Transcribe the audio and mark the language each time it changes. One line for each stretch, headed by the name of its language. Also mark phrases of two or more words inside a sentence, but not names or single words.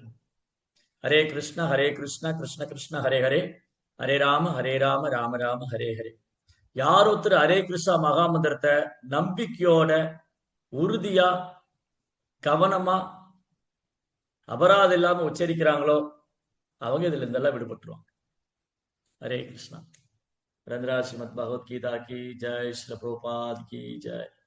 Tamil: ஹரே கிருஷ்ண கிருஷ்ண கிருஷ்ண ஹரே ஹரே, ஹரே ராம ராம ராம ஹரே ஹரே. யார் ஒருத்தர் ஹரே கிருஷ்ணா மகாமந்திரத்தை நம்பிக்கையோட, உறுதியா, கவனமா, அபராதம் இல்லாம உச்சரிக்கிறாங்களோ அவங்க இதுல இருந்தெல்லாம் விடுபட்டுருவாங்க.
Hindi: हरे कृष्णा। रंद्रा श्रीमद् भगवद गीता की जय, श्री प्रभुपाद की जय।